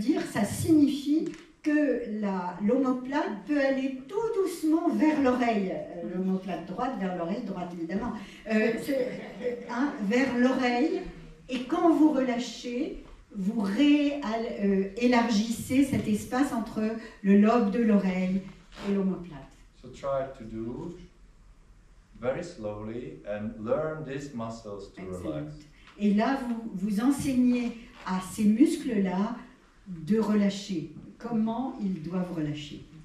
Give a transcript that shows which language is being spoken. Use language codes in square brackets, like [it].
[fr] ça signifie que l'omoplate peut aller tout doucement vers l'oreille. L'omoplate droite vers l'oreille, droite évidemment, vers l'oreille, et quand vous relâchez, vous élargissez cet espace entre le lobe de l'oreille et l'omoplate. [en] So try to do very slowly and learn these muscles to relax. [fr] Et là, vous enseignez à ces muscles-là de relâcher. Comment ils doivent relâcher.